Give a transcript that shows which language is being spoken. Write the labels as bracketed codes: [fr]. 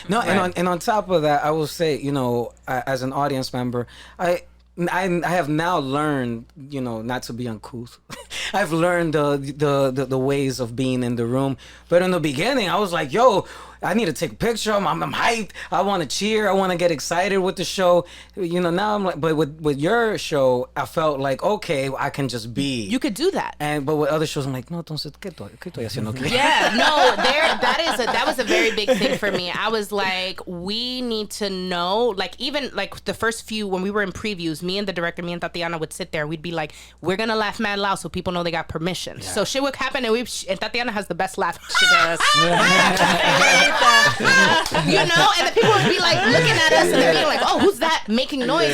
[en] No, and on top of that, I will say, as an audience member, I have now learned, not to be uncouth. I've learned the ways of being in the room. But in the beginning, I was like, I need to take a picture. I'm hyped. I want to cheer. I want to get excited with the show. Now I'm like, but with your show, I felt like, okay, I can just be. You could do that. But with other shows, I'm like, no, [es] entonces, ¿qué estoy haciendo aquí? [en] That was a very big thing for me. I was like, we need to know, like, even like the first few, when we were in previews, me and the director, me and Tatiana would sit there. We'd be like, we're going to laugh mad loud so people know they got permission. Yeah. So shit would happen, and Tatiana has the best laugh. She does. And the people would be like looking at us and they're being like, oh, who's that making noise?